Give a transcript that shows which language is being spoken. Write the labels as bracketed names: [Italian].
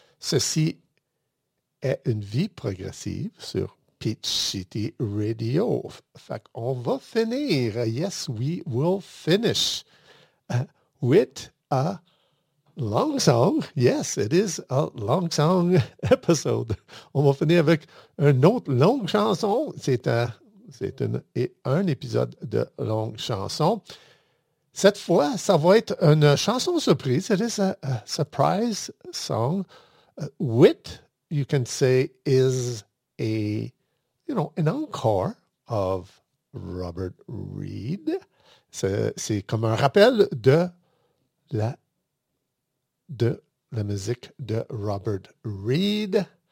[French] Ceci est une vie progressive sur Peach City Radio. Fait qu'on va finir. [English] Yes, we will finish with a long song. Yes, it is a long song episode. [French] On va finir avec une autre longue chanson. C'est un épisode de longue chanson. Cette fois, ça va être une chanson surprise. [English] It is a surprise song. With, you can say, is a, you know, an encore of Robert Reed. [French] C'est comme un rappel de la musique de Robert Reed.